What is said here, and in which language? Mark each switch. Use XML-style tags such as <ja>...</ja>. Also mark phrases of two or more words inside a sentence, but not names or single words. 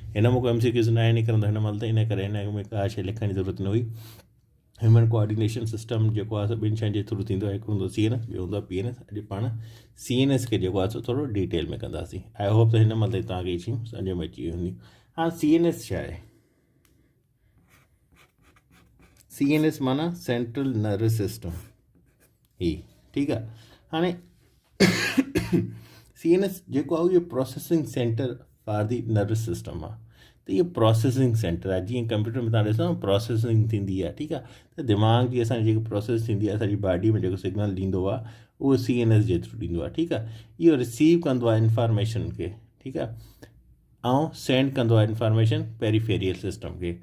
<sd>हिन में को MCQs न आहे निकिरंदो हिन महिल, त इन करे हिन में का शइ लिखण जी ज़रूरत न हुई।</sd> <en>human coordination system</en> <sd>जेको आहे ॿिनि शयुनि जे थ्रू थींदो आहे, हिकिड़ो हूंदो CNS, ॿियो हूंदो PNS। अॼु पाण CNS खे जेको आहे थोरो डिटेल में कंदासीं।</sd> <en>I hope</en> <sd>त हिन महिल तव्हांखे ई शयूं सम्झ में अची वेंदियूं। हाणे CNS छा आहे? CNS माना</sd> <en>central nervous system</en> <sd>ही, ठीकु आहे। हाणे CNS जेको आहे इहो</sd> <en>processing center for the nervous system</en> <sd>आहे। त इहो</sd> <en>processing center</en> <sd>आहे, जीअं कंप्यूटर में तव्हां ॾिसो प्रोसेसिंग थींदी आहे, ठीकु आहे। त दिमाग़ जी असांजी जेकी प्रोसेस थींदी आहे, असांजी बॉडी में जेको सिग्नल ॾींदो आहे उहो CNS जे थ्रू ॾींदो आहे, ठीकु आहे। इहो रिसीव कंदो आहे इंफॉर्मेशन खे, ठीकु आहे, ऐं सेंड कंदो आहे इंफॉर्मेशन</sd> <en>peripheral system</en> <sd>खे।</sd>